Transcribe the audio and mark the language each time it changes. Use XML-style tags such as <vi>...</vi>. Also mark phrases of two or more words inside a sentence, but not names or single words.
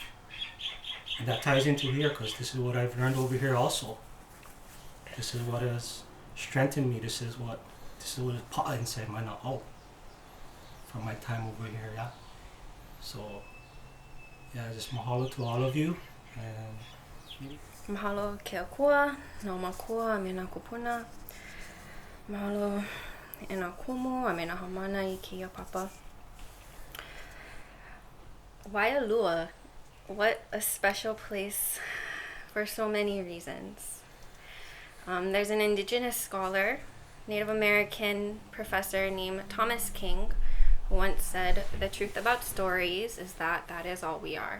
<en>And that ties into here, because this is what I've learned over here also. This is what has strengthened me. This is what is pa'a inside my na'au from my time over here, yeah. So, yeah, just mahalo to all of you. And</en> <haw>Mahalo ke akua, no makua, a me nā kūpuna. Mahalo e nā kumu, a me nā hamana I ke ia papa.</haw> <en>Waialua, what a special place for so many reasons. There's an Indigenous scholar, Native American professor named Thomas King, who once said, "The truth about stories is that is all we are."</en>